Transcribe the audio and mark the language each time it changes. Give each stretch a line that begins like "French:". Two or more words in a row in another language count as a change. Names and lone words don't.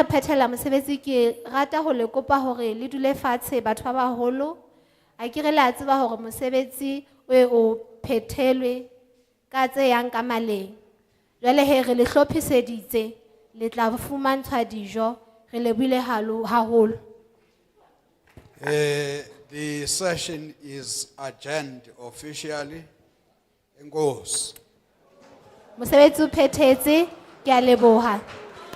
Southern Sotho: phethela mosebetsi ke rata ho le kopa hore le dule fatshe batho ba baholo a ke re la tseba hore mosebetsi o phethelwe ka tse yang ka maleng jwale he re le hlophiseditse le tla fumantshwa dijo re lebile haholo.
English: The session is adjourned officially.
Xhosa: Engosi.
Southern Sotho: Mosebetsi o phethetse ke a leboha.